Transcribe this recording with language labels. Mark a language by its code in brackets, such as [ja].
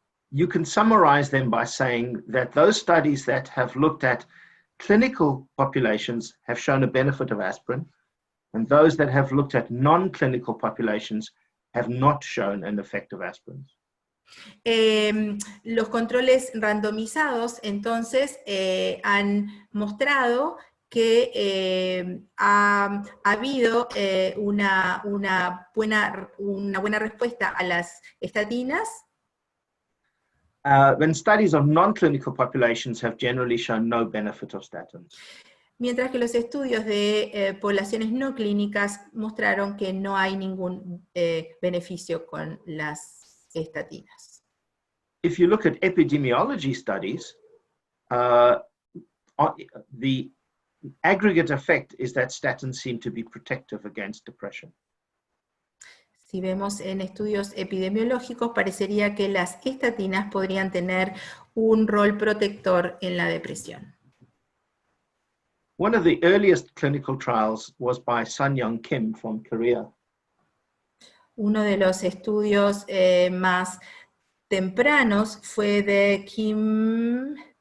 [en] You can summarize them by saying that those studies that have looked at clinical populations have shown a benefit of aspirin, and those that have looked at non-clinical populations have not shown an effect of aspirin. [es] Los controles randomizados, entonces, han mostrado que ha habido una buena respuesta a las estatinas. [en] When studies of non-clinical populations have generally shown no benefit of statins. [es] Mientras que los estudios de poblaciones no clínicas mostraron que no hay ningún beneficio con las estatinas. [en] If you look at epidemiology studies, the the aggregate effect is that statins seem to be protective against depression. [es] Si vemos en estudios epidemiológicos, parecería que las estatinas podrían tener un rol protector en la depresión. [en] One of the earliest clinical trials was by Sun-Young Kim from Korea. [es] Uno de los estudios más tempranos fue de Kim...